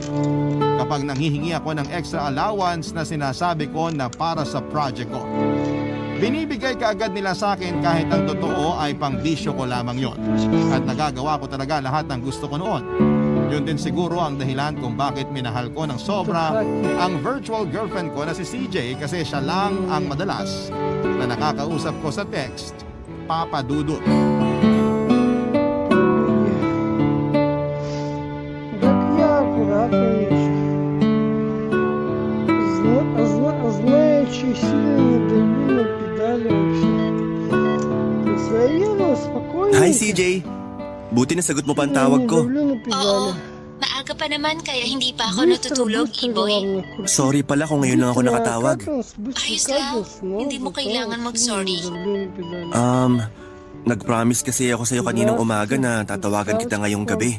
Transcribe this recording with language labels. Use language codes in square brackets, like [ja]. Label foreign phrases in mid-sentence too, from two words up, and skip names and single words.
[tl] Kapag nanghihingi ako ng [en] extra allowance [tl] na sinasabi ko na para sa project ko, binibigay kaagad nila sa akin kahit ang totoo ay pang-bisyo ko lamang yon. At nagagawa ko talaga lahat ng gusto ko noon. Yun din siguro ang dahilan kung bakit minahal ko ng sobra ang [en] virtual girlfriend [tl] ko na si CJ kasi siya lang ang madalas na nakakausap ko sa text, Papa Dudut. [ru] Так я аккуратно езжу. Знаючи, сильно не давлю на педали вообще. Я еду спокойно. [tl] Hi, CJ. Buti nasagot mo pa ang tawag ko. Oo. Maaga pa naman kaya hindi pa ako natutulog, Iboy. Sorry pala kung ngayon lang ako nakatawag. Ayos lang. Hindi mo kailangan mag-sorry. Nag-promise kasi ako sa'yo kaninang umaga na tatawagan kita ngayong gabi.